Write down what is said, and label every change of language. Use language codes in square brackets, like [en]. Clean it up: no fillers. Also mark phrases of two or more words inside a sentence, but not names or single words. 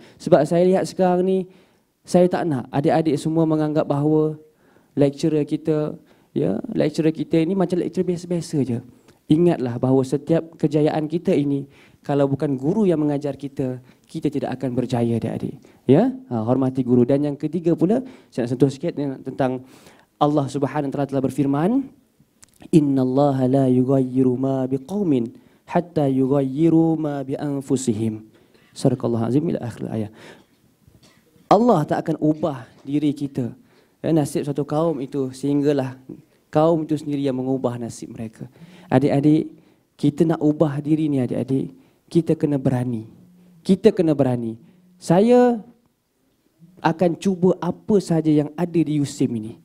[ms] Sebab saya lihat sekarang ni, saya tak nak adik-adik semua menganggap bahawa lecturer kita, ya, lecturer kita ini macam lecturer biasa-biasa je. Ingatlah bahawa setiap kejayaan kita ini, kalau bukan guru yang mengajar kita, kita tidak akan berjaya adik-adik. Ya, hormati guru. Dan yang ketiga pula, saya nak sentuh sikit tentang Allah [ar] سبحانه وتعالى [ms] telah berfirman, [ar] "إن الله لا يغير ما بقوم حتى يغيروا ما بأنفسهم." صدق الله العظيم إلى آخر الآية. [ms] Allah tak akan ubah diri kita, ya, nasib satu kaum itu, sehinggalah kaum itu sendiri yang mengubah nasib mereka. Adik-adik, kita nak ubah diri ni adik-adik, kita kena berani. Kita kena berani. Saya akan cuba apa sahaja yang ada di USIM ini.